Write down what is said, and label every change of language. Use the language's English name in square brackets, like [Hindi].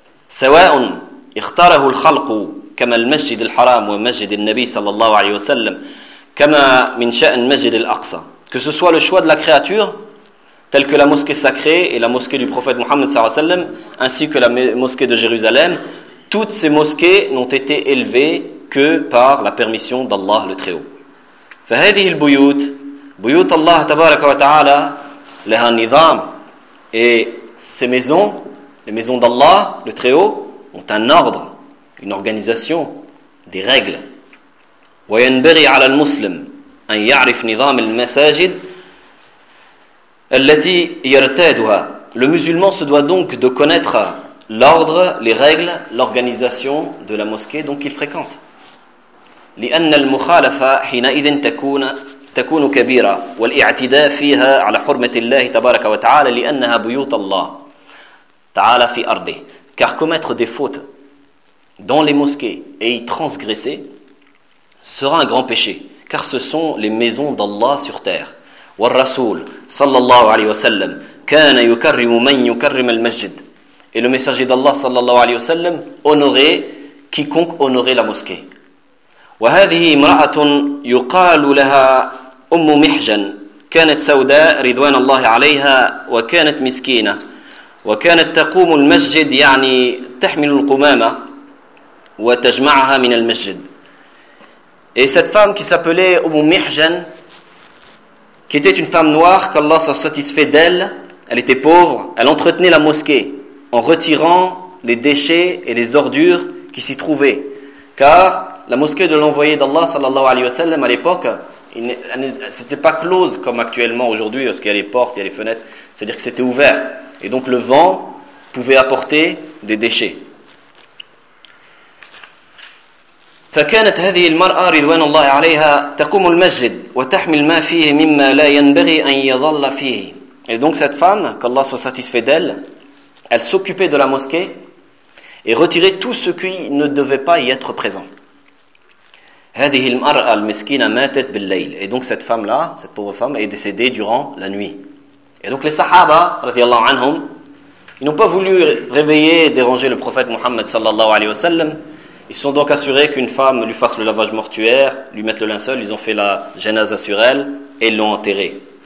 [Arabic] سَوَاءٌ اِخْتَارَهُ الْخَلْقُ كَمَا الْمَسْجِدِ الْحَرَامُ وَمَسْجِدِ النَّبِي صَلَى اللَّهُ عَلَيْهُ وَسَلَّمُ كَمَا مِنْ شَأْنِ مَسْجِدِ الْأَقْصَى. [French] Que ce soit le choix de la créature, telle que la mosquée sacrée et la mosquée du prophète Mohammed [Arabic] sallallahu alayhi wa sallam, [French] ainsi que la mosquée de Jérusalem, toutes ces mosquées n'ont été élevées que par la permission d'Allah le Très-Haut. [Arabic] فهذه البيوت بيوت الله تبارك وتعالى لها نظام. [French] Et ces maisons, les maisons d'Allah le Très-Haut, ont un ordre, une organisation, des règles. [Arabic] وينبغي على المسلم أن يعرف نظام المساجد التي يرتادها. [French] Le musulman se doit donc de connaître l'ordre, les règles, l'organisation de la mosquée donc qu'il fréquente. [Arabic] لأن المخالفة حينئذ تكون كبيرة والاعتداء فيها على حرمة الله تبارك وتعالى لأنها بيوت الله تعالى في أرضه. [French] Car commettre des fautes dans les mosquées et y transgresser sera un grand péché, car ce sont les maisons d'Allah sur terre. [Arabic] والرسول صلى الله عليه وسلم كان يكرم من يكرم المسجد. [French] Et le messager d'Allah [Arabic] صلى الله عليه وسلم [French] honorait quiconque honorait la mosquée. [Arabic] وهذه امرأة يقال لها أم محجن كانت سوداء رضوان الله عليها وكانت مسكينة وكانت تقوم المسجد يعني تحمل القمامة وتجمعها من المسجد. [French] Et cette femme qui s'appelait Umu Mihjan, qui était une femme noire, qu'Allah soit satisfait d'elle, elle était pauvre, elle entretenait la mosquée en retirant les déchets et les ordures qui s'y trouvaient. Car la mosquée de l'envoyé d'Allah, [Arabic] sallallahu alayhi wa sallam, [French] à l'époque, c'était pas close comme actuellement aujourd'hui, parce qu'il y a les portes, il y a les fenêtres, c'est-à-dire que c'était ouvert. Et donc le vent pouvait apporter des déchets. [Arabic] فكانت هذه المرأة رضوان الله عليها تقوم المسجد وتحمل ما فيه مما لا ينبغي أن يظل فيه. [French] Et donc cette femme, qu'Allah soit satisfait d'elle, elle s'occupait de la mosquée et retirait tout ce qui ne devait pas y être présent. [Arabic] هذه المرأة المسكينة ماتت بالليل. [French] Et donc cette femme-là, cette pauvre femme, est décédée durant la nuit. Et donc les Sahaba, [Arabic] رضي الله عنهم, [French] ils n'ont pas voulu réveiller et déranger le prophète Muhammad [Arabic] sallallahu alayhi wa sallam. [French] Ils sont donc assurés qu'une femme lui fasse le lavage mortuaire, lui mette le linceul, ils ont fait la janaza sur elle et l'ont enterrée.